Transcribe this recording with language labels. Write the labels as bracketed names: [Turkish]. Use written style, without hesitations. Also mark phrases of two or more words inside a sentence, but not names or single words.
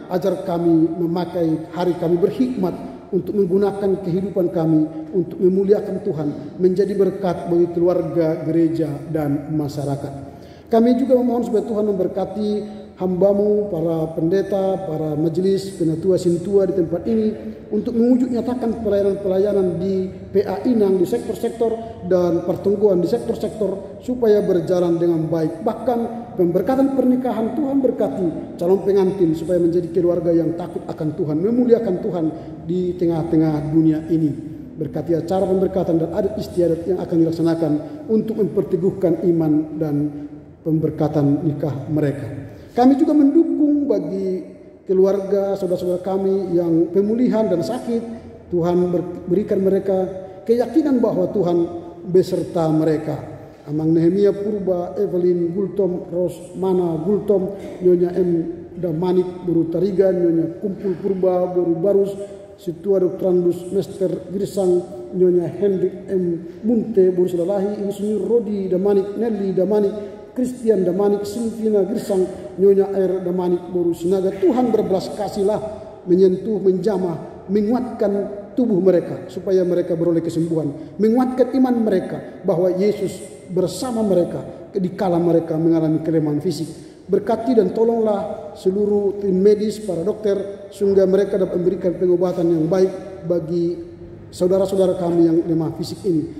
[Indonesian] Ajar kami memakai hari kami berhikmat untuk menggunakan kehidupan kami untuk memuliakan Tuhan, menjadi berkat bagi keluarga, gereja, dan masyarakat. Kami juga memohon supaya Tuhan memberkati hamba-Mu, para pendeta, para majelis, penatua sintua di tempat ini untuk mewujud nyatakan pelayanan-pelayanan di PA Inang, di sektor-sektor dan pertungguan di sektor-sektor supaya berjalan dengan baik. Bahkan pemberkatan pernikahan Tuhan berkati calon pengantin supaya menjadi keluarga yang takut akan Tuhan, memuliakan Tuhan di tengah-tengah dunia ini. Berkati acara pemberkatan dan adat istiadat yang akan dilaksanakan untuk memperteguhkan iman dan pemberkatan nikah mereka. Kami juga mendukung bagi keluarga saudara-saudara kami yang pemulihan dan sakit. Tuhan berikan mereka keyakinan bahwa Tuhan beserta mereka. Amang Nehemia Purba, Evelyn Gultom, Rosmana Gultom, Nyonya M. Damanik Buru Tarigan, Nyonya Kumpul Purba Buru Barus, Situa Doktrandus Mester Girsang, Nyonya Hendrik M. Munte Buru Selalahi, Insinyur Rodi Damanik, Nelly Damanik, Christian Damanik, Silvina Girsang, Nyonya Air Damanik Boru Sinaga. Tuhan berbelas kasihlah menyentuh, menjamah, menguatkan tubuh mereka supaya mereka beroleh kesembuhan, menguatkan iman mereka bahwa Yesus bersama mereka di kala mereka mengalami kelemahan fisik. Berkati dan tolonglah seluruh tim medis, para dokter, sehingga mereka dapat memberikan pengobatan yang baik bagi saudara-saudara kami yang lemah fisik ini.